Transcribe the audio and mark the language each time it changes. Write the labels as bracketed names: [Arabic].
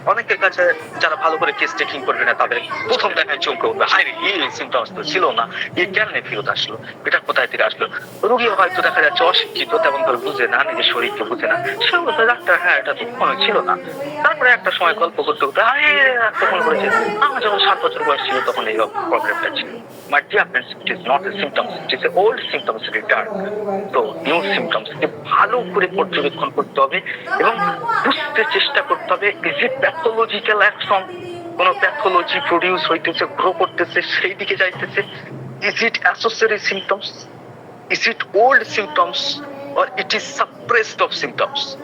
[Bangla] অনেকের কাছে যারা ভালো করে কেস টেকিং করবে না, তাদের প্রথম দেখায় চমকে উঠবে, হাই রে, এই সিমটমস তো ছিল না, এই কেমনে ফেরত আসলো, এটা কোথায় থেকে আসলো। রোগী হয়তো দেখা যাচ্ছে অশিক্ষিত, তেমন করে বুঝে না, নিজের শরীরকে বুঝে না, সে বলতে ডাক্তার হ্যাঁ এটা তো কখনো ছিল না। তারপরে একটা সময় গল্প করতে করতে, আরে তখন করেছে, আমার যখন 7 বছর বয়স ছিল তখন এই প্রবলেমটা ছিল। [English] My dear friends, it is not a symptoms, it is an old symptoms return. [Bangla] তো নিউ সিমটমস কে ভালো করে পর্যবেক্ষণ করতে হবে এবং বুঝতে চেষ্টা করতে হবে, [English] is it pathological action, [Bangla] কোন প্যাথোলজি প্রডিউস হইতেছে, গ্রো করতেছে, সেই দিকে যাইতেছে, [English] Is it associated symptoms, is it old symptoms, or it is suppressed of symptoms.